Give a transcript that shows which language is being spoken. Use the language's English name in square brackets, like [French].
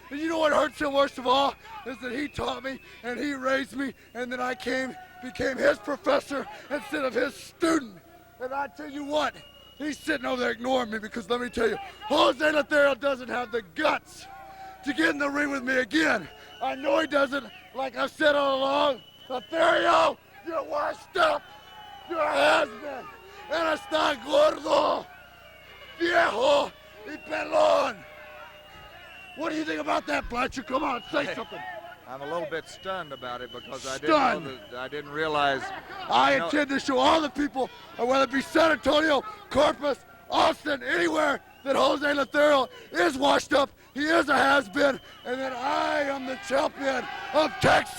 [English] And you know what hurts him worst of all? Is that he taught me and he raised me, and then I became his professor instead of his student. And I tell you what, he's sitting over there ignoring me because let me tell you, Jose Lothario doesn't have the guts to get in the ring with me again. I know he doesn't. Like I've said all along, Lothario, you're washed up. You're a has-been. [Spanish] And está gordo, viejo, y pelón. [English] What do you think about that, Blanchard? Come on, say something. I'm a little bit stunned about it because Stunned. I didn't realize. I intend to show all the people, whether it be San Antonio, Corpus, Austin, anywhere, that Jose Lothario is washed up, he is a has-been, and that I am the champion of Texas.